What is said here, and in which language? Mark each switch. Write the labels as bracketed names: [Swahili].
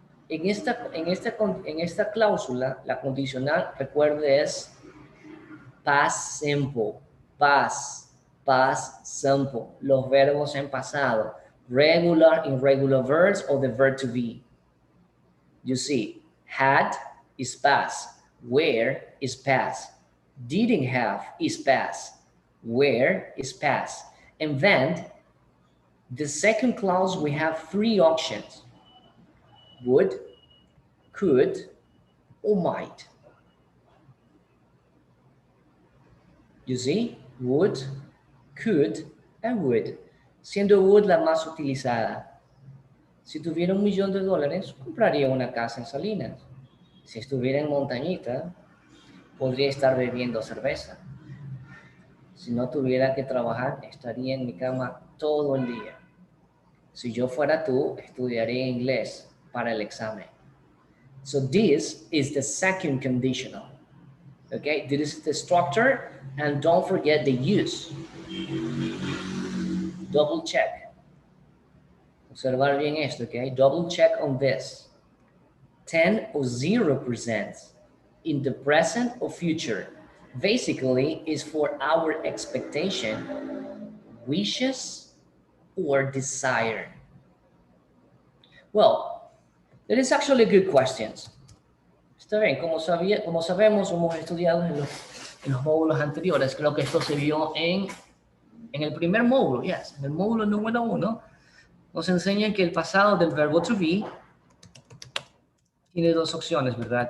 [Spanish] En esta cláusula, la condicional, recuerde, es past simple. Past simple. Los verbos en pasado. [English] Regular, irregular verbs, or the verb to be. You see, had is past. Were is past. Didn't have is past. Were is past. And then, the second clause, we have three options. Would, could, or might. You see, would, could, and would. [Spanish] Siendo would la más utilizada. Si tuviera $1 millón, compraría una casa en Salinas. Si estuviera en Montañita, podría estar bebiendo cerveza. Si no tuviera que trabajar, estaría en mi cama todo el día. Si yo fuera tú, estudiaría inglés para el examen. [English] So this is the second conditional. Okay, this is the structure, and don't forget the use. Double check. [Spanish] Observar bien esto, okay? [English] Double check on this. 10 or 0% in the present or future. Basically, is for our expectation, wishes, or desire. Well, that is actually good questions. [Spanish] Está bien, como sabemos, hemos estudiado en los módulos anteriores, creo que esto se vio en el primer módulo, yes, en el módulo número 1, nos enseñan que el pasado del verbo to be tiene dos opciones, ¿verdad?